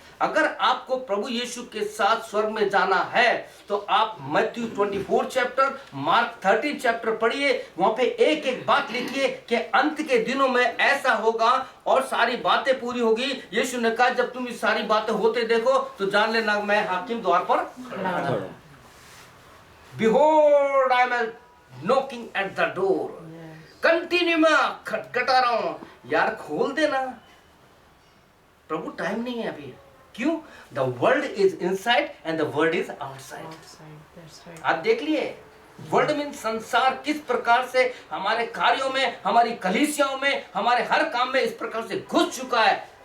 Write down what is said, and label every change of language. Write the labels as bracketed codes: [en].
[hi] अगर आपको प्रभु यीशु के साथ स्वर्ग में जाना है तो आप मैथ्यू 24 चैप्टर, मार्क 13 चैप्टर पढ़िए। वहां पे एक एक बात लिखिए कि अंत के दिनों में ऐसा होगा और सारी बातें पूरी होगी। यीशु ने कहा जब तुम ये सारी बातें होते देखो तो जान लेना मैं हाकिम द्वार पर खड़ा हूं। [en] Behold, I am knocking at the door. [hi] Continue में खटखटा रहा हूं, यार खोल देना। प्रभु टाइम नहीं है अभी। क्यों? [en] The world is inside and the world is outside. [hi] आप देख लिए, वर्ल्ड मीन संसार किस प्रकार से हमारे कार्यों में, हमारी कलीसियाओं में, हमारे हर काम में इस प्रकार से घुस चुका है।